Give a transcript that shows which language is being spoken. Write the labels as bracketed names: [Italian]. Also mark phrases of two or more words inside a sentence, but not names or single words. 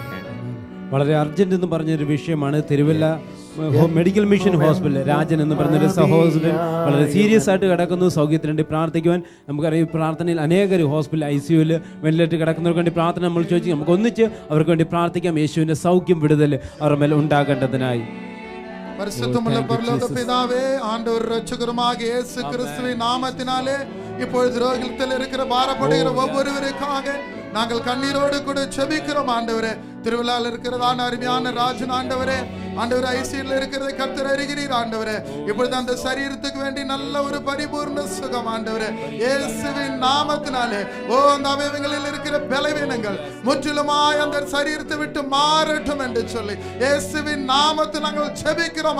[Malayalam] വളരെ അർജന്റ് എന്ന് പറഞ്ഞൊരു വിഷയമാണ്. തിരുവല്ല മെഡിക്കൽ മിഷൻ ഹോസ്പിറ്റൽ രാജൻ എന്ന് പറഞ്ഞൊരു സഹോദരൻ വളരെ സീരിയസ് ആയിട്ട് കിടക്കുന്നു. സൗഖ്യത്തിന് വേണ്ടി പ്രാർത്ഥിക്കുവാൻ നമുക്കറിയാം. പ്രാർത്ഥനയിൽ അനേകം ഹോസ്പിറ്റൽ ICUവിൽ വെന്റിലേറ്റർ കിടക്കുന്നവർക്ക് വേണ്ടി പ്രാർത്ഥന നമ്മൾ ചോദിച്ചു. നമുക്ക് ഒന്നിച്ച് അവർക്ക് വേണ്ടി പ്രാർത്ഥിക്കാം. യേശുവിൻ്റെ സൗഖ്യം, വിടുതൽ അവരുടെ മേൽ ഉണ്ടാകേണ്ടതിനായി. പരിശുദ്ധമുള്ള പരലോക പിതാവേ, [Tamil] ஆண்டவர் இரட்சகருமாக இயேசு கிறிஸ்துவின் நாமத்தினாலே இப்பொழுது ரோகில் இருக்கிற பாரப்படுகிற ஒவ்வொருவருக்காக நாங்கள் கண்ணீரோடு கூட ஜெபிக்கிறோம். ஆண்டவரே, திருவிழாவில் இருக்கிறதான அருமையான ராஜன் ஆண்டவரே, ஆண்டவரே ஐசியில் இருக்கிறதை கர்த்தர் அறிகிறீர். ஆண்டவரே, இப்பொழுது அந்த சரீரத்துக்கு வேண்டி நல்ல ஒரு பரிபூர்ண சுகம் ஆண்டவரே இயேசுவின் நாமத்தினாலே அந்த அவயவங்களில் இருக்கிற பலவீனங்கள் முற்றிலுமாய் அந்த சரீரத்தை விட்டு மாறட்டும் என்று சொல்லி இயேசுவின் நாமத்தில் நாங்கள் ஜெபிக்கிறோம்.